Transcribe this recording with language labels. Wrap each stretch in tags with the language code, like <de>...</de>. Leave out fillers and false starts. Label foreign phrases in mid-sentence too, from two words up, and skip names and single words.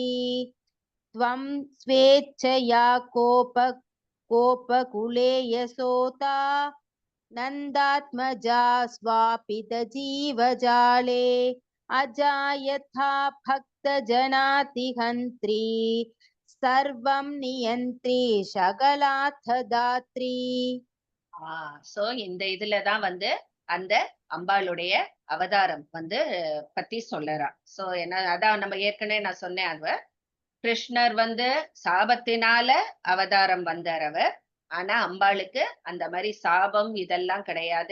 <sa>त्वं स्वेच्छया कोपकुले यशोदा नन्दात्मजा स्वापित जीवजाले अजायथा भक्तजनार्तिहन्त्री सर्वं नियन्त्री सकलार्थदात्री.</sa> <ta>சோ இந்த இதுலதான் வந்து அந்த அம்பாளுடைய அவதாரம் வந்து பத்தி சொல்லறா. சோ என்ன அதான் நம்ம ஏற்கனவே நான் சொன்னேன். அவர் கிருஷ்ணர் வந்து சாபத்தினால அவதாரம் வந்தார் அவர். ஆனா அம்பாளுக்கு அந்த மாதிரி சாபம் இதெல்லாம் கிடையாது.</ta>